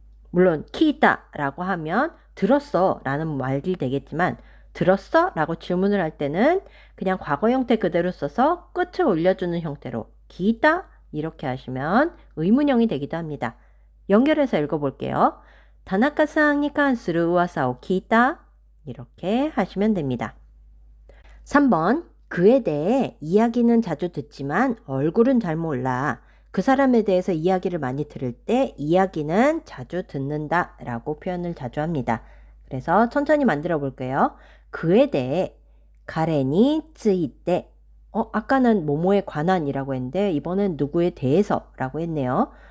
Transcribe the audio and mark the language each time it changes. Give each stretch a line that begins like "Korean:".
Korean: 물론 키이다 라고 하면 들었어 라는 말이 되겠지만 들었어? 라고 질문을 할 때는 그냥 과거 형태 그대로 써서 끝을 올려주는 형태로 기이다 이렇게 하시면 의문형이 되기도 합니다. 연결해서 읽어볼게요.
Japanese: 다나카상に関する噂を聞いた?
Korean: 이렇게 하시면 됩니다. 3번, 그에 대해 이야기는 자주 듣지만 얼굴은 잘 몰라. 그 사람에 대해서 이야기를 많이 들을 때 이야기는 자주 듣는다 라고 표현을 자주 합니다. 그래서 천천히 만들어 볼게요. 그에 대해
Japanese: 가레니 쯔이때,
Korean: 아까는 뭐뭐에 관한이라고 했는데 이번엔 누구에 대해서 라고 했네요.